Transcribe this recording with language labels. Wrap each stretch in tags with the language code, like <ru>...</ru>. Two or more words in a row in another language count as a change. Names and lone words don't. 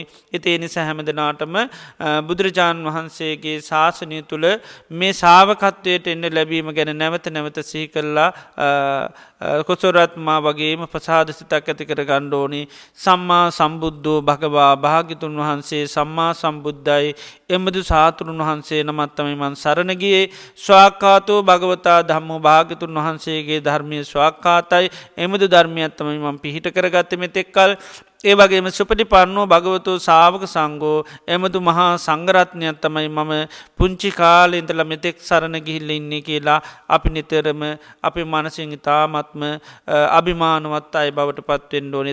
<si>ඒ නිසා හැමදෙනාටම බුදුරජාණන් වහන්සේගේ ශාසනය තුළ මේ ශාවකත්වයට එන්න ලැබීම ගැන නැවත නැවත සිහි කරලා කොසොරත්මා වගේම ප්‍රසාද සිතක් ඇති කර ගන්න ඕනි.</si> <pi>සම්මා සම්බුද්ධෝ භගවා</pi> <si>භාගිතුන් වහන්සේ සම්මා සම්බුද්ධයි එමදු සාතුරුන් වහන්සේ නමත්තමයි මන් සරණගියේ ස්වාක්කාතෝ</si> <pi>භගවතා ධම්මෝ</pi> <si>භාගිතුන් වහන්සේගේ ධර්මය ස්වාක්කාතයි එමදු ධර්මයත්තමයි මන් පිහිට කරගත්ත මෙතෙක්කල් ඒ වගේම</si> <pi>සුපටිපන්නෝ භගවතු ශාවක සංඝෝ</pi> <si>එමදු මහා සංඝරත්නයන් තමයි මම පුංචි කාලේ ඉඳලා මෙතෙක් සරණ ගිහිල්ලා ඉන්නේ කියලා අපි නිතරම අපේ මනසින් තාමත්ම අභිමානවත් අය බවට පත් වෙන්න ඕනේ.</si>